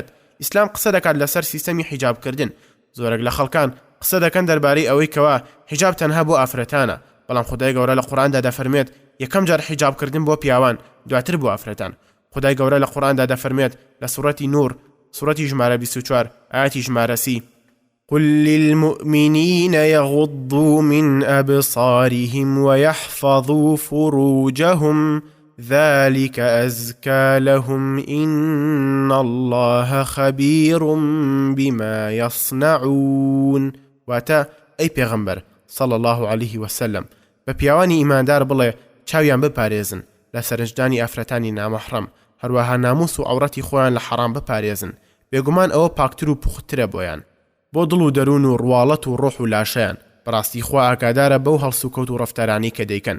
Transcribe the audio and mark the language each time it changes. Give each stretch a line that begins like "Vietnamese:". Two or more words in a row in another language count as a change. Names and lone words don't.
Central Kurdish: ئیسلام قسە دەکات لەسەر سیستەمی حیجابکردن. زۆرێک لە خەڵکان قسە دەکەن دەربارەی ئەوەی کەوا حیجاب تەنها بۆ ئافرەتانە، بەڵام خودای گەورە لە قورئاندا دەفەرمێت یەکەم جار حیجابکردن بۆ پیاوان، دواتر بۆ ئافرەتان. خودای گەورە لە قورئاندا دەفەرمێت لە سوورەتی نور، سوورەتی ژمارە 24 ئاەتی ژمارە 30:
Arabic: قل للمؤمنين يغضوا من أبصارهم ويحفظوا فروجهم ذلك أزكى لهم إن الله خبير بما يصنعون.
Central Kurdish: واتا أي پیغمبر
Arabic: صلى الله عليه وسلم
Central Kurdish: بپیاوانی ایماندار بڵێ چاویان بپارێزن لە سەرنجدانی ئافرەتانی نامەحرەم، هەروەها ناموس و عەوڕەتی خۆیان لە حەرام بپارێزن. بێگومان ئەوە پاکتر و پوخترە بۆیان، بۆ دڵ و دەروون و ڕواڵەت و ڕۆح و لاشەیان. بەڕاستی خوا ئاگادارە بەو هەڵسوکەوت و ڕەفتارانی کە دەیکەن.